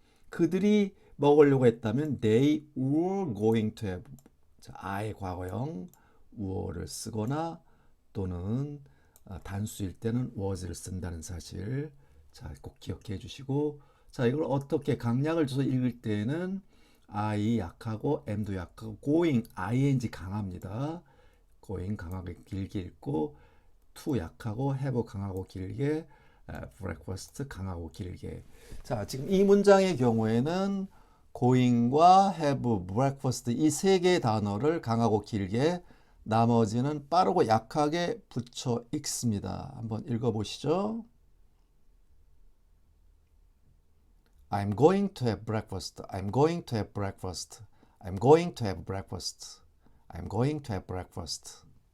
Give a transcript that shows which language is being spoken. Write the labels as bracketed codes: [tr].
[ko] 그들이 먹으려고 했다면 [en] they were going to have. [ko] 자, I의 과거형 were를 쓰거나 또는 단수일 때는 was를 쓴다는 사실 꼭 기억해 주시고 이걸 어떻게 강약을 줘서 읽을 때는 I 약하고 am도 약하고 going ing 강합니다. going 강하게 길게 읽고 to 약하고 have 강하고 길게 breakfast 강하고 길게. 자, 지금 이 문장의 경우에는 going과 have, breakfast 이 세 개의 단어를 강하고 길게 나머지는 빠르고 약하게 붙여 읽습니다. 한번 읽어보시죠. [en] I'm going to have breakfast. I'm going to have breakfast. I'm going to have breakfast. I'm going to have breakfast.